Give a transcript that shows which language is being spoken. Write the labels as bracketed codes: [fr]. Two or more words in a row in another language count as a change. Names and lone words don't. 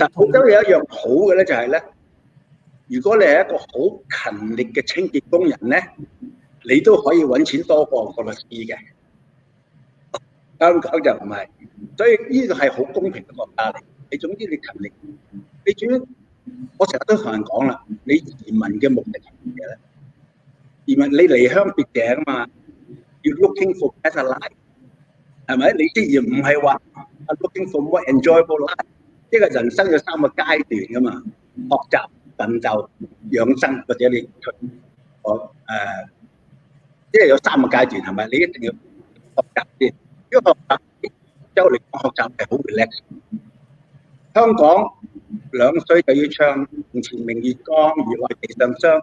[yue] 但澳洲有一樣好嘅咧，就係咧，如果你係一個好勤力嘅清潔工人咧，你都可以揾錢多過個律師嘅。香港就唔係，所以呢個係好公平嘅國家嚟。你總之你勤力，你總之我成日都同人講啦，你移民嘅目的係乜嘢咧？移民你離鄉別井啊嘛，要 [en] looking for better life， [yue] 係咪？你即係唔係話 [en] looking for more enjoyable life？ [yue] 呢個人生有3個階段噶嘛，學習、奮鬥、養生，或者你即係有3個階段係咪？你一定要學習先，因為學習周嚟講學習係好 relax。香港2歲就要唱床前明月光，如來地上霜。